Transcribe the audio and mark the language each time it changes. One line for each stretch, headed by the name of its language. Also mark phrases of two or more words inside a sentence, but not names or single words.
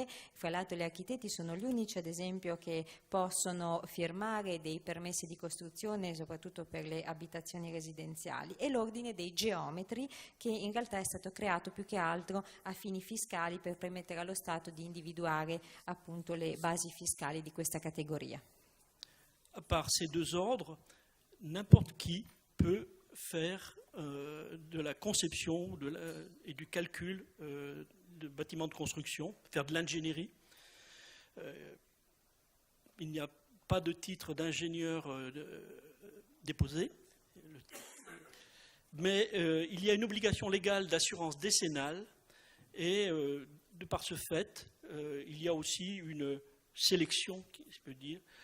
Italian: Fra l'altro gli architetti sono gli unici, ad esempio, che possono firmare dei permessi di costruzione, soprattutto per le abitazioni residenziali, e l'ordine dei geometri, che in realtà è stato creato più che altro a fini fiscali per permettere allo Stato di individuare appunto le basi fiscali di questa categoria.
French: À part ces 2 ordres, n'importe qui peut faire de la conception et du calcul de bâtiments de construction, faire de l'ingénierie. Il n'y a pas de titre d'ingénieur déposé, mais il y a une obligation légale d'assurance décennale et de par ce fait, il y a aussi une sélection, si je peux dire,